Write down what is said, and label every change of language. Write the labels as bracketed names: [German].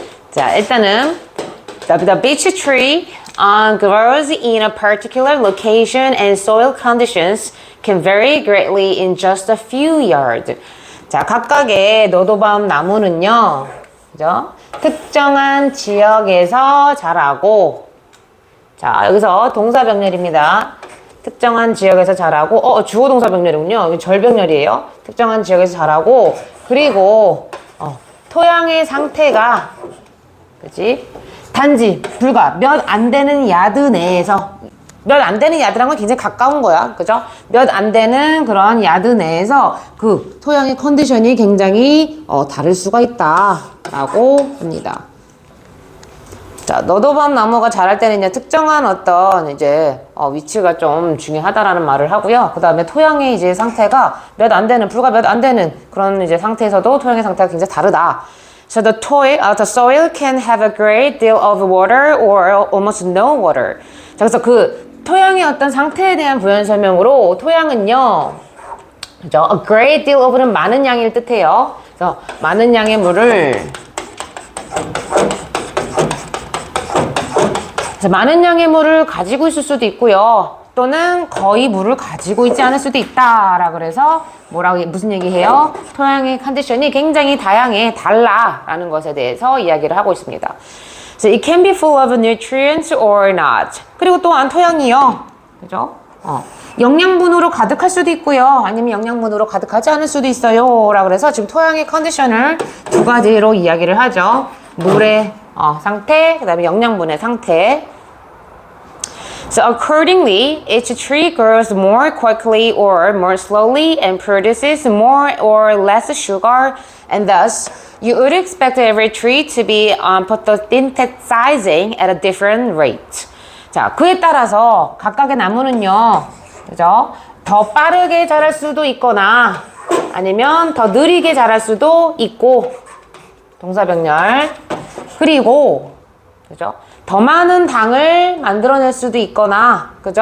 [Korean] 자, 일단은 [English] the beech tree grows in a particular location and soil conditions can vary greatly in just a few yards. [Korean] 자, 각각의 너도밤 나무는요, 그죠? 특정한 지역에서 자라고. 자, 여기서 동사병렬입니다. 특정한 지역에서 자라고, 주어 동사병렬이군요. 여기 절병렬이에요. 특정한 지역에서 자라고, 그리고 토양의 상태가, 그치? 단지 불과 몇 안 되는 야드 내에서, 몇 안 되는 야드란 건 굉장히 가까운 거야. 그죠? 몇 안 되는 그런 야드 내에서 그 토양의 컨디션이 굉장히 다를 수가 있다 라고 합니다. 자, 너도밤 나무가 자랄 때는요, 특정한 어떤 이제 위치가 좀 중요하다라는 말을 하고요. 그 다음에 토양의 이제 상태가 몇 안 되는, 불과 몇 안 되는 그런 이제 상태에서도 토양의 상태가 굉장히 다르다. [English] So the soil can have a great deal of water or almost no water. [Korean] 자, 그래서 그 토양의 어떤 상태에 대한 부연 설명으로 토양은요, 그죠? A great deal of는 많은 양일 뜻해요. 그래서 많은 양의 물을, 많은 양의 물을 가지고 있을 수도 있고요. 또는 거의 물을 가지고 있지 않을 수도 있다. 그래서 무슨 얘기해요? 토양의 컨디션이 굉장히 다양해, 달라 라는 것에 대해서 이야기를 하고 있습니다. [English] So it can be full of nutrients or not. [Korean] 그리고 또한 토양이요, 그죠? 영양분으로 가득할 수도 있고요. 아니면 영양분으로 가득하지 않을 수도 있어요. 라 그래서 지금 토양의 컨디션을 두 가지로 이야기를 하죠. 물의 상태, 그 다음에 영양분의 상태. [English] So accordingly, each tree grows more quickly or more slowly and produces more or less sugar, and thus you would expect every tree to be photosynthesizing at a different rate. [Korean] 자, 그에 따라서 각각의 나무는요, 그죠? 더 빠르게 자랄 수도 있거나 아니면 더 느리게 자랄 수도 있고, 동사병렬. 그리고, 그죠? 더 많은 당을 만들어낼 수도 있거나, 그죠?